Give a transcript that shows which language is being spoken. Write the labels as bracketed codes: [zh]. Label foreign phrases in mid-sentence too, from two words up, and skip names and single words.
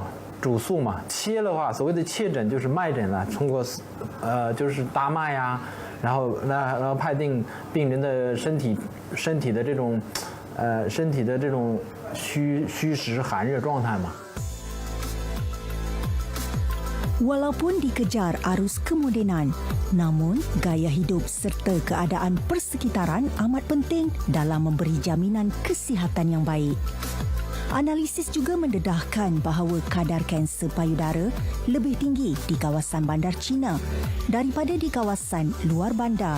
[zh] 主诉嘛，切的话，所谓的切诊就是脉诊了，通过就是搭脉呀，然后判定病人的身体的这种虚实寒热状态嘛。 [ms] Walaupun dikejar arus kemodenan, namun gaya hidup serta keadaan persekitaran amat penting dalam memberi jaminan kesihatan yang baik. Analisis juga mendedahkan bahawa kadar kanser payudara lebih tinggi di kawasan bandar China daripada di kawasan luar bandar.